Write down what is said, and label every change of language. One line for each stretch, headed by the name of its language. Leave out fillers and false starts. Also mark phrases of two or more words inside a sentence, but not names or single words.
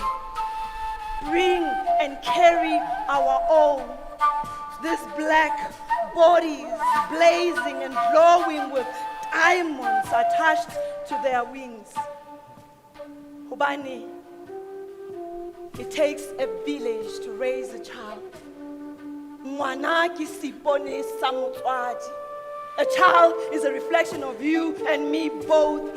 English: Bring and carry our own. These black bodies blazing and glowing with diamonds attached to their wings. Hobani, it takes a village to raise a child.
Southern Sotho: Ngwana ke sipone sa motswadi.
English: A child is a reflection of you and me both.